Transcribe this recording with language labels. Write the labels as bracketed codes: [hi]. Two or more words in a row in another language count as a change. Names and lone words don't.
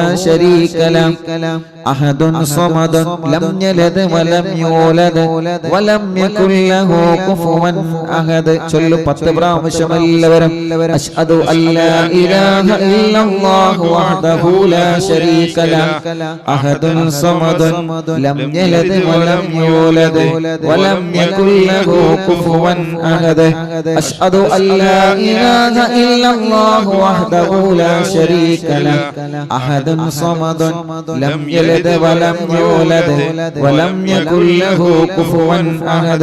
[ar] شريك له أحد صمد لم يلد ولم يولد ولم يكن له كفوا أحد ചൊല്ലു [ml] 10 പ്രാവശ്യം എല്ലാവരും [ar] أشهد أن لا إله إلا الله وحده لا شريك له أحد صمد لم يلد ولم يولد ولم يكن له كفوا أحد أشهد أن لا إله إلا الله وحده لا شريك له أحد صمد لم يلد ولم يولد ولم يكن له كفوا أحد